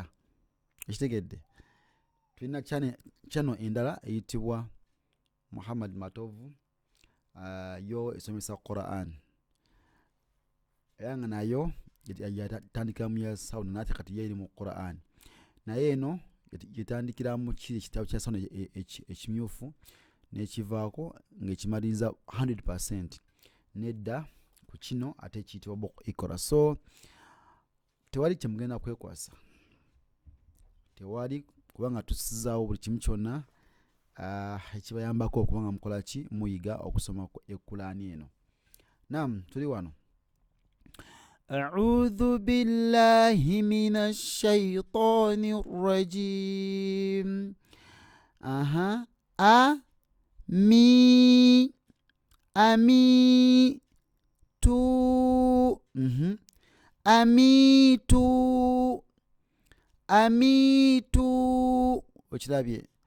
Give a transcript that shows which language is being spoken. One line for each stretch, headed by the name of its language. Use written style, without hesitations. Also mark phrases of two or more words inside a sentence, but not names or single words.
Ganda: Ekitegedde tulina channel endala eyitibwa Muhammad Matovu yo esomesa Quran eyanga nayo yatandikira mu ya sound nate kati yeri mu Quran naye eno yatandikira mu kiri kitabo kya sound ekimyufu nekivaako ng'ekimaliza 100% nedda ku kino ate kiyitibwa Buku Iqra. So tewali kyemugenda kwekwasa, tewali kubanga tusizaawo buli kimu kyonna ekibayambako okubanga mukola ki muyiga okusoma Qur'ani eno. Naam, tuli wano.
Arabic: أعوذ بالله من الشيطان الرجيم.
Ganda: Amitu okirabye